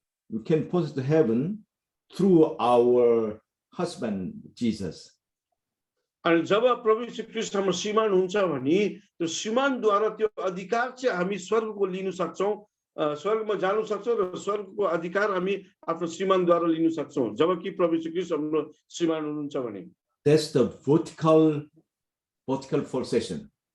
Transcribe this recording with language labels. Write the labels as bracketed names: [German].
[English] We can possess the heaven through our husband Jesus. [Nepali] अनि जब प्रभु यीशु ख्रीष्ट हाम्रो श्रीमान हुन्छ भने त्यो श्रीमानद्वारा त्यो अधिकार चाहिँ हामी स्वर्गको लिन सक्छौं, स्वर्गमा जान सक्छौं र स्वर्गको अधिकार हामी आफ्नो श्रीमानद्वारा लिन सक्छौं जबकि प्रभु यीशु ख्रीष्ट हाम्रो श्रीमान हुनुहुन्छ भने। [English] That's the vertical possession.